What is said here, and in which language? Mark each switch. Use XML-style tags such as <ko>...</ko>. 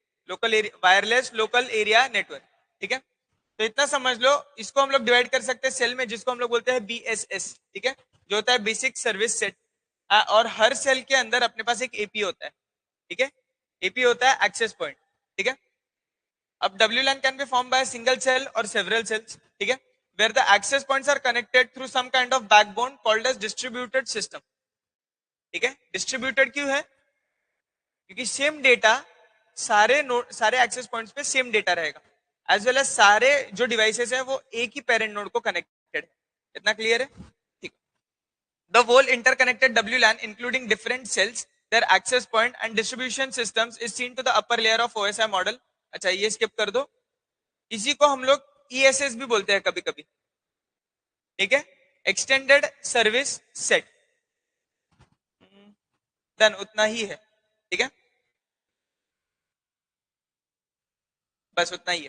<hi>Local area, wireless local area network, ठीक है। तो इतना समझ लो, इसको हम लोग डिवाइड कर सकते हैं सेल में, जिसको हम लोग बोलते हैं बीएसएस, ठीक है, जो होता है बेसिक सर्विस सेट। और हर सेल के अंदर अपने पास एक एपी होता है, ठीक है। एपी होता है एक्सेस पॉइंट, ठीक है। अब</hi> <en>WLAN can be formed by a single cell or several cells,</en> <hi>ठीक है,</hi> <en>where the access points are connected through some kind of backbone called as distributed system, ठीक है।</en> <hi>डिस्ट्रीब्यूटेड क्यों है? क्योंकि सेम डेटा सारे नोड, सारे एक्सेस पॉइंट्स पे सेम डेटा रहेगा,</hi> <en>as well as</en> <hi>सारे जो डिवाइसेस है वो एक ही पेरेंट नोड को कनेक्टेड है। इतना क्लियर है? ठीक।</hi> <en>The whole interconnected WLAN including different cells, their access point and distribution systems is seen to the upper layer of OSI model।</en> <hi>अच्छा ये स्किप कर दो, इसी को हम लोग ESS भी बोलते हैं कभी कभी, ठीक है, एक्सटेंडेड सर्विस सेट। देन उतना ही है, ठीक है, बस उतना ही है।</hi>